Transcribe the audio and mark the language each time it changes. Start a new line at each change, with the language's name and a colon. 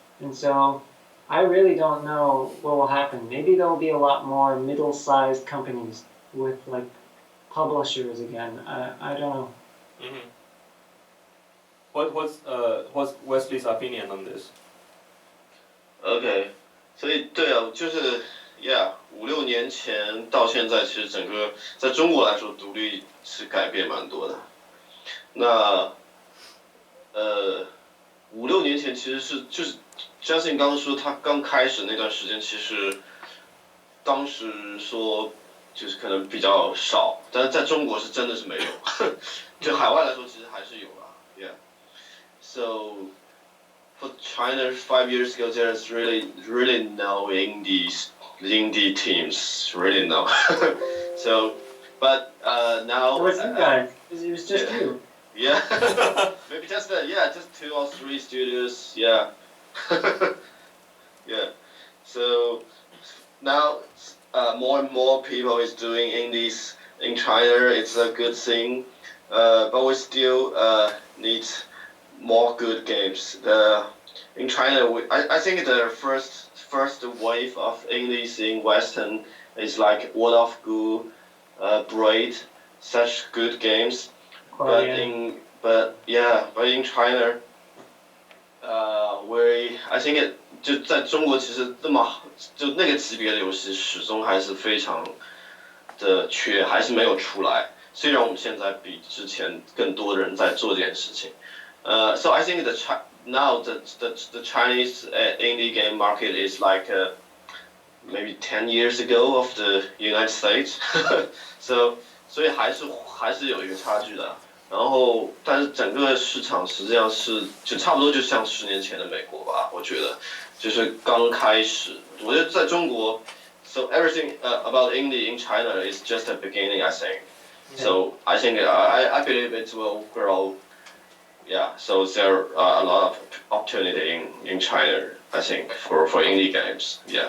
English: And so I really don't know what will happen. Maybe there'll be a lot more middle-sized companies with like publishers again. I don't know. What's Wesley's opinion on this?
Chinese: OK， 所以对啊，就是5-6年前到现在，其实整个在中国来说，独立是改变蛮多的。那5-6年前其实就是 Justin 刚刚说他刚开始那段时间，其实当时说就是可能比较少，但是在中国是真的是没有，就海外来说其实还是有啦。
English: Yeah. So for China 5 years ago, there's really no indie teams, really no. So, but now. It was you guys. It was just you. Yeah. Maybe just 2 or 3 studios. Yeah. Yeah. So now more and more people is doing indies in China. It's a good thing, but we still need more good games. In China, I think the first wave of indies in Western is like World of Goo, Braid, such good games. But in China, I think
Chinese: 就在中国其实就那个级别的游戏始终还是非常的缺，还是没有出来。虽然我们现在比之前更多的人在做这件事情。
English: So I think now the Chinese indie game market is like maybe 10 years ago of the United States.
Chinese: So 所以还是有一个差距的。然后，但是整个市场实际上就差不多就像10年前的美国吧，我觉得就是刚开始。我觉得在中国
English: ，so everything about indie in China is just a beginning, I think. So I think I believe it will grow. Yeah, so there are a lot of opportunity in China, I think, for indie games. Yeah.